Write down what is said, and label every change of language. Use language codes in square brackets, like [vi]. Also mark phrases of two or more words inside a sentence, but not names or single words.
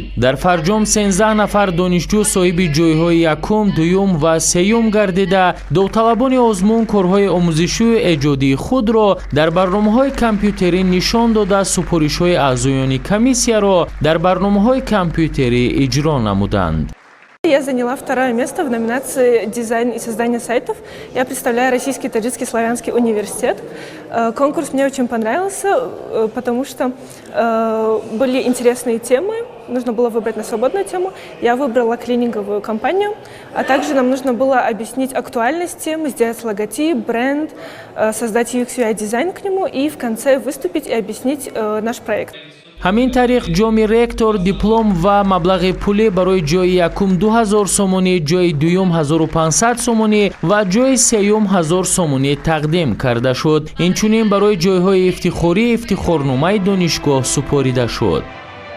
[tg] Дар фарҷом 13 нафар донишҷӯ соҳиби ҷойҳои якум, дуюм ва сеюм гардида довталабони озмун корҳои омӯзишию эҷодии худро дар барномаҳои компютерӣ нишон дода супоришҳои аъзоёни комиссияро дар барномаҳои компютерӣ иҷро намуданд. [ru] Я заняла второе место в номинации «Дизайн и создание сайтов». Я представляю Российский таджикский славянский университет. Конкурс мне очень понравился, потому что были интересные темы. Нужно было выбрать на свободную тему. Я выбрала клининговую компанию, а также нам нужно было объяснить актуальность темы, сделать логотип, бренд, создать UX/UI-дизайн к нему и в конце выступить и объяснить наш проект. [tg] ҳамин тариқ ҷоми ректор диплом ва маблағи пулӣ барои ҷои якум 2000 сомонӣ, ҷои дуюм 1500 сомонӣ ва ҷои сеюм 1000 сомонӣ тақдим карда шуд. инчунин барои ҷойҳои ифтихорӣ ифтихорномаи донишгоҳ супорида шуд.